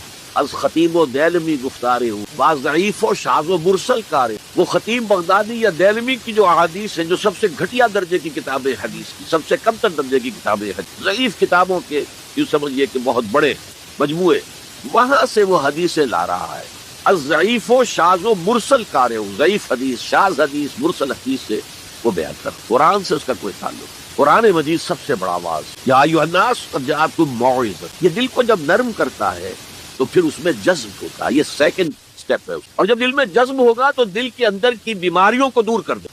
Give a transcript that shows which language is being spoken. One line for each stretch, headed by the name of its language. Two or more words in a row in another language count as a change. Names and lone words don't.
Persian: از خطیب و دیلمی گفتارے ہوں، بعض ضعیف و شاذ و مرسل کارے۔
Urdu: وہ خطیب بغدادی یا دیلمی کی جو احادیث ہیں، جو سب سے گھٹیا درجے کی کتابیں حدیث کی، سب سے کم تر درجے کی کتابیں حدیث، ضعیف کتابوں کے یوں سمجھیے کہ بہت بڑے مجموعے، وہاں سے وہ حدیثیں لا رہا ہے۔
Persian: از ضعیف و شاذ و مرسل کارے ہوں،
Urdu: ضعیف حدیث، شاذ حدیث، مرسل حدیث سے وہ بیان کر، قرآن سے اس کا کوئی تعلق نہیں۔ قرآن مجید سب سے بڑا واعظ،
Arabic: یا ایھا الناس قد جاءتکم موعظۃ۔
Urdu: یہ دل کو جب نرم کرتا ہے تو پھر اس میں جذب ہوتا ہے، یہ
English: second step
Urdu: ہے۔ اور جب دل میں جذب ہوگا تو دل کے اندر کی بیماریوں کو دور کر دے۔